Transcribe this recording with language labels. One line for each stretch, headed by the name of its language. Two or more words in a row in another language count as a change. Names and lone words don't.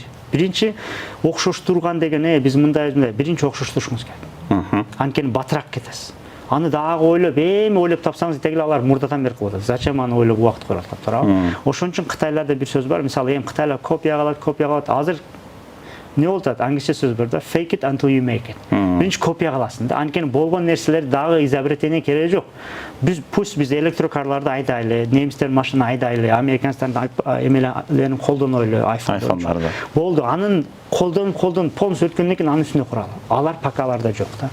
Kyrgyz: Биринчи окшоштурган деген биз мындай биринчи окшоштурушубуз керек. Анткени батыраак кетесиз. Аны дагы ойлоп, ойлоп тапсаңыз, тегил алар мурдадан бери кылып атат. Зачем аны ойлоп убакыт көрүп атат, туурабы? Ошон үчүн Кытайларда бир сөз бар, мисалы, Кытайлар копия кылат. Азыр не болуп атат? Англисче сөз бар да,
English: fake it until you make it.
Kyrgyz: Биринчи копия кыласың да. Анткени болгон нерселер дагы изобретение кереги жок. Пусть биз электрокарларды айдайлы, немистер машина айдайлы, американстардын эмелерин колдонойлу, айфондорду. Болду. Анын колдонуп полностью өткөндөн кийин анын үстүнө куралы. Алар пока аларда жок да.